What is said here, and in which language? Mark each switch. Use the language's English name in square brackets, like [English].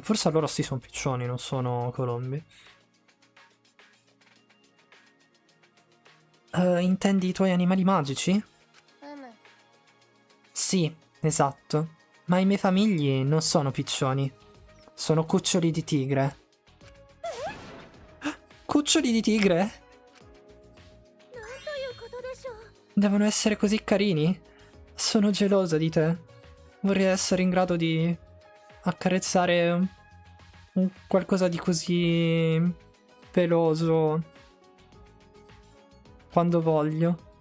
[Italian] Forse allora sì, sono piccioni, non sono colombi. Intendi i tuoi animali magici? [Japanese] うむ [Italian] Sì, esatto. Ma i miei famigli non sono piccioni. Sono cuccioli di tigre. Cuccioli di tigre? [Japanese] なんということでしょう [Italian] Devono essere così carini? Sono gelosa di te. Vorrei essere in grado di accarezzare qualcosa di così peloso quando voglio.